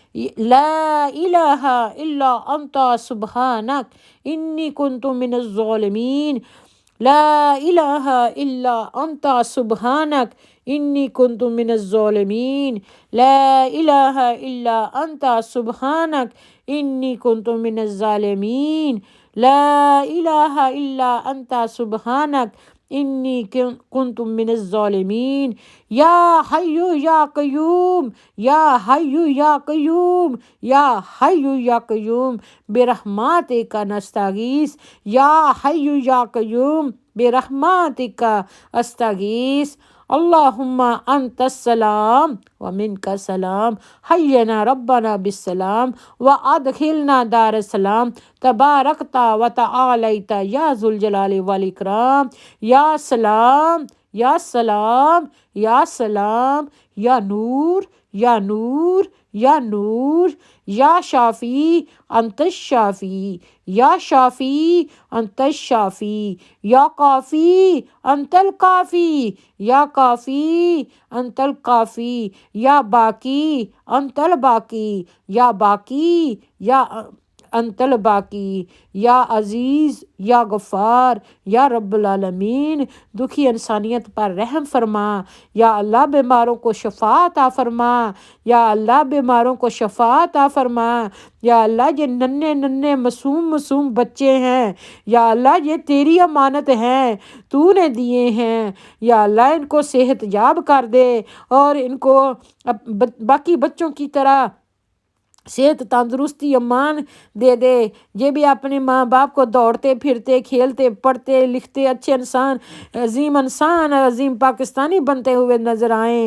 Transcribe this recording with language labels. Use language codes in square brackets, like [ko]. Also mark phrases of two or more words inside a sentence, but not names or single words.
[ar] لا الہ الا انت سبحانک انی کنت من الظالمین، لا الہ الا انت سبحانک انی کنت من الظالمین، لا الہ الا انت سبحانک انی کنت من الظالمین، لا الہ الا انت سبحانک انی کنت من الظالمین۔ یا حی یا قیوم، یا حی یا قیوم، یا حی یا قیوم برحمتک نستغیث، یا حی یا قیوم برحمتک استغیث۔ اللہم انت السلام ومنک السلام، حینا ربنا بالسلام وادخلنا دار السلام، تبارکت و تعالیت یا ذو الجلال والاکرام۔ یا سلام، یا سلام، یا سلام، یا نور، یا نور، یا نور، یا شافی انت الشافی، یا شافی انت الشافی، یا کافی انت الکافی، یا کافی انت الکافی، یا باقی انت الباقی، یا باقی یا انت الباقی، یا عزیز، یا غفار، یا رب العالمین [ur] دکھی انسانیت پر رحم فرما۔ یا اللہ بیماروں کو شفا عطا فرما، یا اللہ بیماروں کو شفا عطا فرما۔ یا اللہ یہ ننھے ننھے معصوم بچے ہیں، یا اللہ یہ تیری امانت ہیں، تو نے دیے ہیں، یا اللہ ان کو صحت یاب کر دے اور ان کو باقی بچوں کی طرح صحت تندرستی امان دے دے، یہ بھی اپنے ماں باپ کو دوڑتے پھرتے کھیلتے پڑھتے لکھتے اچھے انسان عظیم پاکستانی بنتے ہوئے نظر آئیں۔